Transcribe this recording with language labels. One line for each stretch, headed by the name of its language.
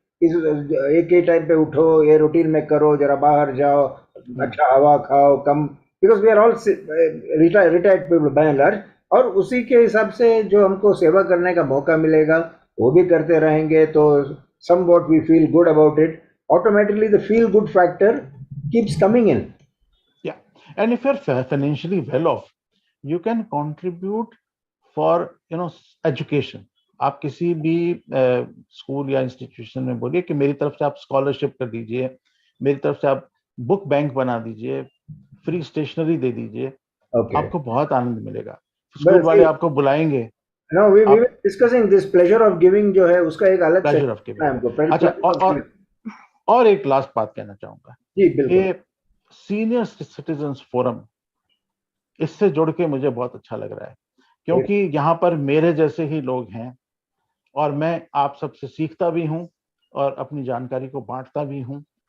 Hindi: एक ही टाइम पे उठो, ये रूटीन में करो, जरा बाहर जाओ, अच्छा हवा खाओ, कम,
English: Because we are all retired people by and large.
Hindi: और उसी के हिसाब से जो हमको सेवा करने का मौका मिलेगा वो भी करते रहेंगे, तो
English: Somewhat we feel good about it, automatically the feel good factor keeps coming in. And if you're financially well off, you can contribute for education.
Hindi: आप किसी भी स्कूल या इंस्टीट्यूशन में बोलिए कि मेरी तरफ से आप स्कॉलरशिप कर दीजिए, मेरी तरफ से आप बुक बैंक बना दीजिए, फ्री स्टेशनरी दे दीजिए, आपको बहुत आनंद मिलेगा। स्कूल वाले आपको बुलाएंगे।
English: No, we were discussing this pleasure of giving
Hindi: जो है उसका एक अलग
English: pleasure of giving है।
Hindi: अच्छा, और एक लास्ट बात कहना चाहूंगा। जी बिल्कुल। ये सीनियर सिटीजन्स फोरम, इससे जुड़ के मुझे बहुत अच्छा लग रहा है, क्योंकि यहाँ पर मेरे जैसे ही लोग हैं और मैं आप सबसे सीखता भी हूँ और अपनी जानकारी को बांटता भी हूँ।